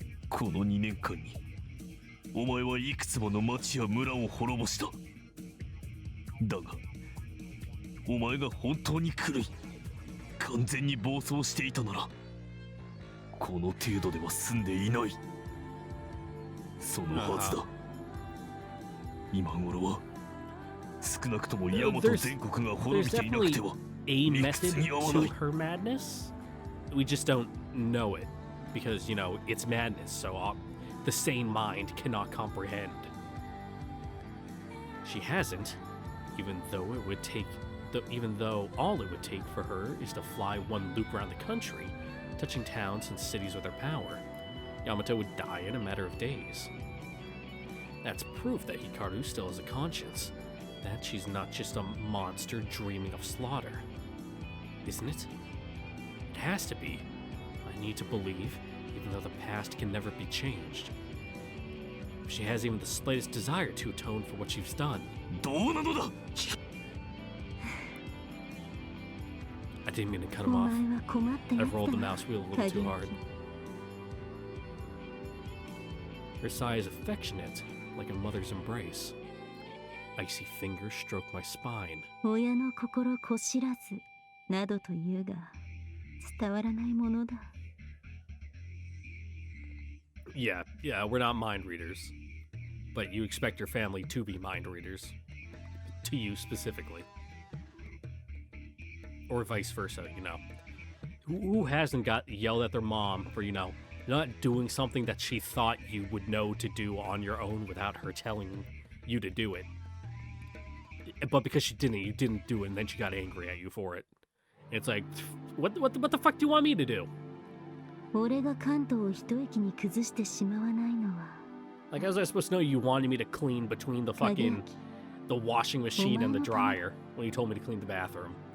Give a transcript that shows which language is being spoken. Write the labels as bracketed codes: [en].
[ja] この2年間にお前はいくつもの町や村を滅ぼしただがお前が本当に狂い完全に暴走していたならこの程度では済んでいないそのはずだ今頃は少なくとも大和全国が滅びていなくては [en] A method to her madness? We just don't know it because, you know, it's madness, so the sane mind cannot comprehend. She hasn't, even though all it would take for her is to fly one loop around the country, touching towns and cities with her power. Yamato would die in a matter of days. That's proof that Hikaru still has a conscience, that she's not just a monster dreaming of slaughter. Isn't it? It has to be. I need to believe, even though the past can never be changed. If she has even the slightest desire to atone for what she's done. [ja] どうなのだ [en] I didn't mean to cut him off. I rolled the mouse wheel a little too hard. Her sigh is affectionate, like a mother's embrace. Icy fingers stroke my spine. [ja] 親の心こしらずなどと言うが伝わらないものだ。 [en] Yeah, we're not mind readers. But you expect your family to be mind readers. To you specifically. Or vice versa, you know. Who hasn't got yelled at their mom for, you know, not doing something that she thought you would know to do on your own without her telling you to do it? But because you didn't do it, and then she got angry at you for it. It's like, what the fuck do you want me to do? [ja] 俺が関東を一息に崩してしまわないのは [en] Like, how was I supposed to know you wanted me to clean between the fucking the washing machine and the dryer when you told me to clean the bathroom?